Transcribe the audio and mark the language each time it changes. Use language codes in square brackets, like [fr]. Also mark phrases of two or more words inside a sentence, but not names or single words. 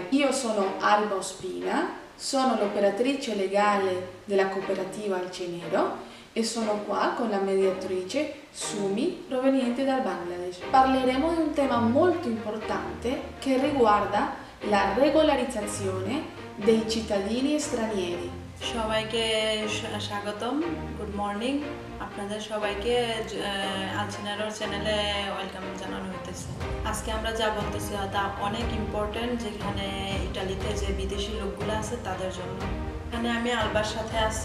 [it] Io sono Alba Ospina, sono l'operatrice legale della cooperativa Alcenero e sono qua con la mediatrice Sumi proveniente dal Bangladesh. Parleremo di un tema molto importante che riguarda la regolarizzazione dei cittadini stranieri. [bn] সবাইকে স্বাগতম, [en] good morning. [bn] আপনাদের সবাইকে আলচেনারোর চ্যানেলে ওয়েলকাম জানানো হইতেছে। আজকে আমরা যা বলতেছি তা অনেক ইম্পর্টেন্ট, যেখানে ইটালিতে যে বিদেশি লোকগুলো আছে তাদের জন্য। এখানে আমি আলবার সাথে আছি।